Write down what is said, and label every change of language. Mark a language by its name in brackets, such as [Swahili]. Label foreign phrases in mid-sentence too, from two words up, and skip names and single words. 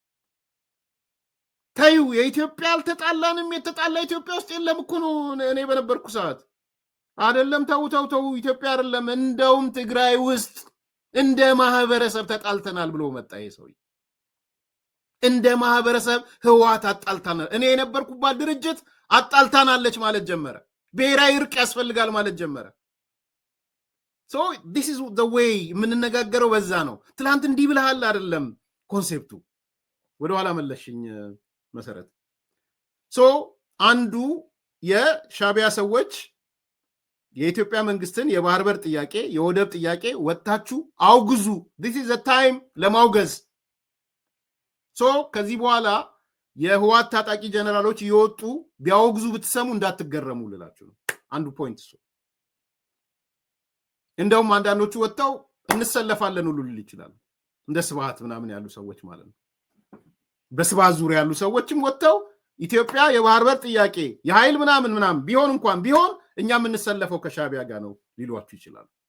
[Amharic] ታዩ የኢትዮጵያ አልተጣላንም። የተጣላ ኢትዮጵያ ውስጥ የለም እኮ ነው። እኔ በነበርኩ ሰዓት አይደለም። ተው ኢትዮጵያ አይደለም እንደውም ትግራይ ውስጥ እንደ ማህበረሰብ ተጣልተናል ብሎ መጣ። ይሄ ሰውዬ እንደ ማህበረሰብ ህወሓት አጣልታናል፣ እኔ የነበርኩባት ድርጅት አጣልታናለች ማለት ጀመረ። ብሔራዊ እርቅ ያስፈልጋል ማለት ጀመረ። [English] so this is the way [Amharic] የምንነጋገረው በዛ ነው። ትላንት እንዲህ ብለሃል አይደለም ኮንሴፕቱ። ወደኋላ መለሽኝ መሰረት። አንዱ የሻቢያ ሰዎች የኢትዮጵያ መንግስትን የባህር በር ጥያቄ የወደብ ጥያቄ ወጣችሁ አውግዙ። [English] this is the time [Amharic] ለማውገዝ። ከዚህ በኋላ የህወሓት ታጣቂ ጀነራሎች ይወጡ ቢያወግዙ ብትሰሙ እንዳትገረሙ ልላችሁ ነው። አንዱ ፖይንት እሱ። እንደውም አንዳንዶቹ ወጣው እንሰለፋለን ሁሉ ሊል ይችላል። እንደ ስብሃት ምናምን ያሉ ሰዎች ማለት ነው። በስብሃት ዙሪያ ያሉ ሰዎችም ወጣው ኢትዮጵያ የባህር በር ጥያቄ የኃይል ምናምን ቢሆን እኛ የምንሰለፈው ከሻቢያ ጋር ነው ሊሏችሁ ይችላል።